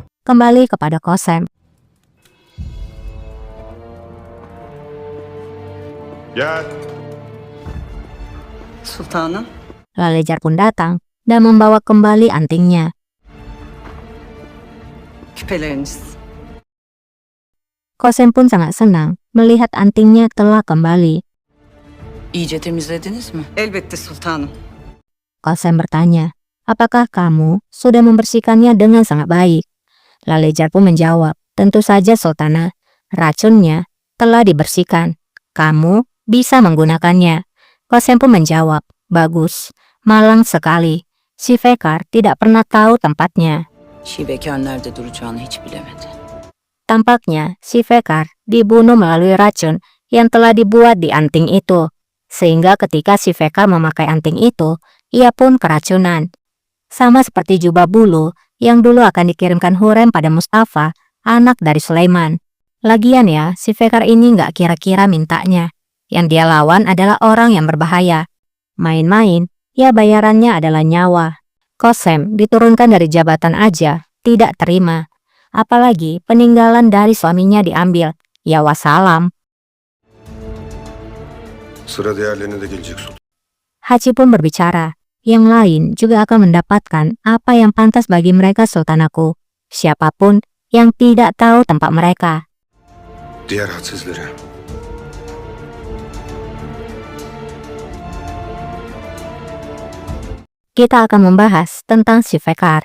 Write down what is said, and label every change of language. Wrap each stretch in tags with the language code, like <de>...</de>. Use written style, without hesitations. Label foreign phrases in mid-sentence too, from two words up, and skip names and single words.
<id>kembali kepada Qasem.</id> <tr>Gel. Sultanım.</tr> <id>Lalejar pun datang dan membawa kembali antingnya.</id> <tr>Küpeleriniz.</tr> <id>Qasem pun sangat senang melihat antingnya telah kembali.</id> <tr>İyice temizlediniz mi? Elbette sultanım.</tr> <id>Qasem bertanya, apakah kamu sudah membersihkannya dengan sangat baik? Lalejar pun menjawab, tentu saja Sultana, racunnya telah dibersihkan. Kamu bisa menggunakannya. Qasem pun menjawab, bagus, malang sekali. Si Fekar tidak pernah tahu tempatnya.</id> <tr>Şivekar nerede duracağını hiç bilemedi.</tr> <id>Tampaknya si Fekar dibunuh melalui racun yang telah dibuat di anting itu. Sehingga ketika si Fekar memakai anting itu, ia pun keracunan. Sama seperti jubah bulu yang dulu akan dikirimkan Hurrem pada Mustafa, anak dari Sulaiman. Lagian ya, si Fekar ini nggak kira-kira mintanya. Yang dia lawan adalah orang yang berbahaya. Main-main, ya bayarannya adalah nyawa. Qasem diturunkan dari jabatan aja, tidak terima. Apalagi peninggalan dari suaminya diambil. Ya wassalam.</id> <tr>Sıra diğerlerine de gelecek sultan.</tr> <id>Haji pun berbicara. Yang lain juga akan mendapatkan apa yang pantas bagi mereka sultanaku. Siapapun yang tidak tahu tempat mereka.</id> <tr>Diğer hadsizlere.</tr> <id>Kita akan membahas tentang si Fekar.</id>